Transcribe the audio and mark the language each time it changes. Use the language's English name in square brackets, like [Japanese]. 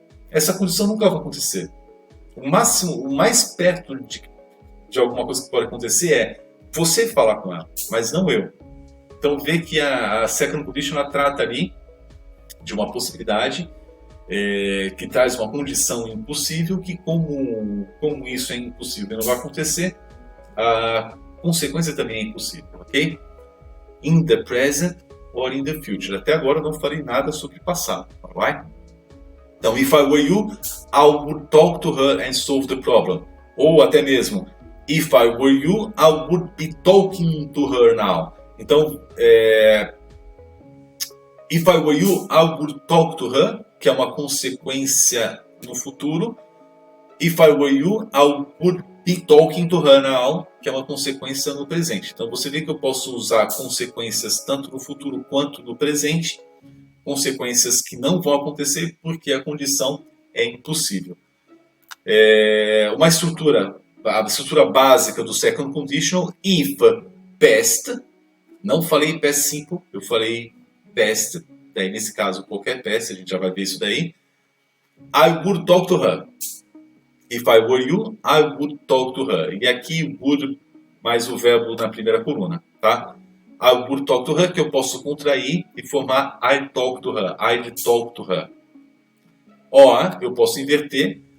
[Portuguese] Essa condição nunca vai acontecer. O mais perto de alguma coisa que pode acontecer é você falar com ela, mas não eu. Então, vê que a second condition ela trata ali de uma possibilidade que traz uma condição impossível, que como isso é impossível e não vai acontecer, a consequência também é impossível, ok? [English] In the present or in the future. [Portuguese] Até agora eu não falei nada sobre passado, [English] alright? Então, if I were you, I would talk to her and solve the problem. [Portuguese] Ou até mesmo, [English] if I were you, I would be talking to her now. Então, if I were you, I would talk to her, [Portuguese] que é uma consequência no futuro. [English] If I were you, I would be talking to her now, [Portuguese] que é uma consequência no presente. Então você vê que eu posso usar consequências tanto no futuro quanto no presente, consequências que não vão acontecer porque a condição é impossível. A estrutura básica do second conditional: if past, não falei past simple, eu falei past. Daí, nesse caso, qualquer peça, a gente já vai ver isso daí. [English] I would talk to her. If I were you, I would talk to her. [Portuguese] E aqui, would mais o verbo na primeira coluna, tá? [English] I would talk to her, [Portuguese] que eu posso contrair e formar [English] I talk to her. I'd talk to her. Or, [Portuguese] eu posso inverter.